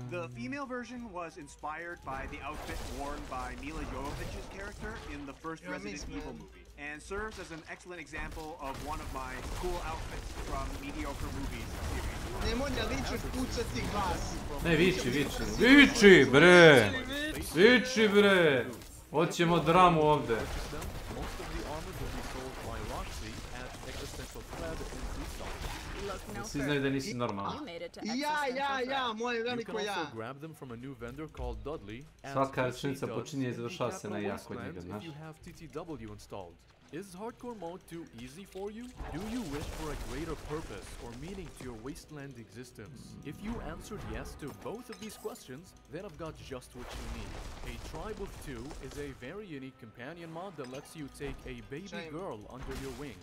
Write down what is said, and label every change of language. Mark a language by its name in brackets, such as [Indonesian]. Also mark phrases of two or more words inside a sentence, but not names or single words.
[English] The female version was inspired by the outfit worn by Mila Jovovich's character in the first Resident Evil movie, and serves as an excellent example of one of my cool outfits from mediocre movies series. [Serbian] Nemoj da vičeš pucati glas. Ne, viči. Viči, bre! Viči, bre! Hoćemo dramu ovde. Svi znaju da nisi normalan. Ja, moje veliko ja. Svaka rečenica počinje i završava se na ja kod njega, znaš. [English] Is hardcore mode too easy for you? Do you wish for a greater purpose or meaning to your wasteland existence? If you answered yes to both of these questions, then I've got just what you need. A Tribe of Two is a very unique companion mod that lets you take a baby girl under your wing.